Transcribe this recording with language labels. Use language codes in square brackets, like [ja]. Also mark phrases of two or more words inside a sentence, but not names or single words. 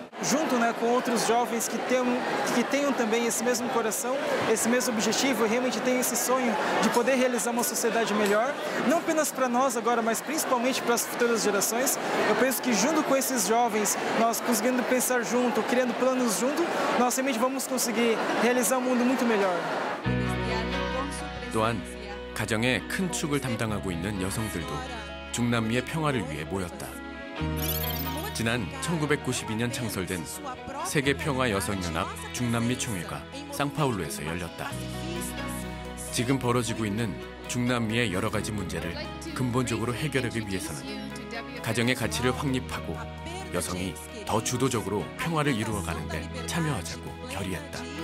[pt] Junto, né, com outros jovens que tenham também esse mesmo coração, esse mesmo objetivo e realmente tenham esse sonho de poder realizar uma sociedade melhor, não apenas para nós agora, mas principalmente para as futuras gerações. Eu penso que junto com esses jovens, nós conseguindo pensar junto, criando planos junto, nós realmente vamos conseguir realizar um mundo muito melhor. [ko] 또한 가정의 큰 축을 담당하고 있는 여성들도 중남미의 평화를 위해 모였다. 지난 1992년 창설된 세계평화여성연합 중남미 총회가 상파울루에서 열렸다. 지금 벌어지고 있는 중남미의 여러 가지 문제를 근본적으로 해결하기 위해서는 가정의 가치를 확립하고 여성이 더 주도적으로 평화를 이루어가는 데 참여하자고 결의했다.